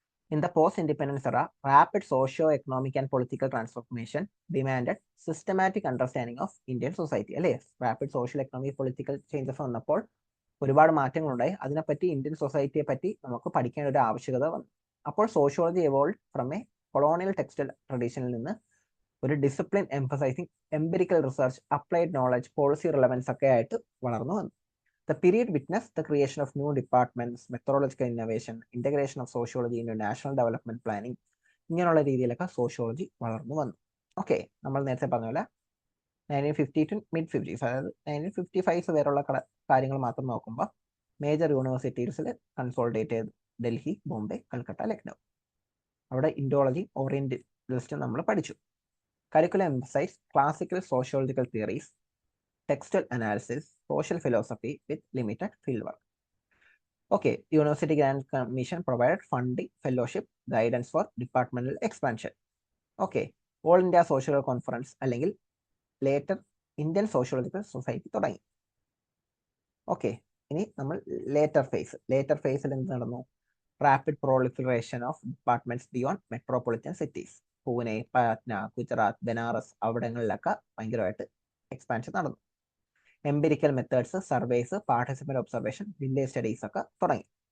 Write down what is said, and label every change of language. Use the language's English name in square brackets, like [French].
[English] In the post-independence era, rapid socio-economic and political transformation demanded systematic understanding of Indian society. [Malayalam] അല്ലേ? [English] rapid social economic political changes [Malayalam] വന്നപ്പോൾ ഒരുപാട് മാറ്റങ്ങളുണ്ടായി. അതിനെപ്പറ്റി Indian സൊസൈറ്റിയെ പറ്റി നമുക്ക് പഠിക്കേണ്ട ഒരു ആവശ്യകത വന്നു. [English] അപ്പോൾ sociology evolve from a colonial textual ട്രഡീഷനിൽ [Malayalam] നിന്ന് ഒരു [English] discipline emphasising empirical research, applied knowledge, policy relevance [Malayalam] ഒക്കെ ആയിട്ട് വളർന്നു വന്നു. [English] The period witnessed the creation of new departments, methodological innovation, integration of sociology into national development planning. [Malayalam] ഇങ്ങനെയുള്ള രീതിയിലൊക്കെ sociology വളർന്നു വന്നു. ഓക്കെ, നമ്മൾ നേരത്തെ പറഞ്ഞ പോലെ 1950 to mid 50s, അതായത് 1955 വരെയുള്ള കാര്യങ്ങൾ മാത്രം നോക്കുമ്പോൾ മേജർ യൂണിവേഴ്സിറ്റീസിൽ കൺസോൾട്ടേറ്റ് ചെയ്ത് ഡൽഹി, ബോംബെ, കൽക്കട്ട, ലക്നൗ. അവിടെ ഇൻഡോളജി, ഓറിയന്റലിസ്റ്റ് നമ്മൾ പഠിച്ചു. [English] Curriculum emphasise classical sociological theories, textual analysis, social philosophy with limited fieldwork. Okay, University Grant Commission provided funding, fellowship, guidance for departmental expansion. [Malayalam] Okay, All India Social Conference അല്ലെങ്കിൽ later Indian Sociological Society തുടങ്ങി. Okay, ഇനി നമ്മൾ later ഫേസിൽ എന്ത് നടന്നു? [English] Rapid proliferation of departments beyond metropolitan cities. [Malayalam] Pune, Patna, Gujarat, Banaras അവിടങ്ങളിലൊക്കെ ഭയങ്കരമായിട്ട് expansion നടന്നു. [English] empirical methods, surveys, participant observation, village studies [Malayalam] ഒക്കെ തുടങ്ങി.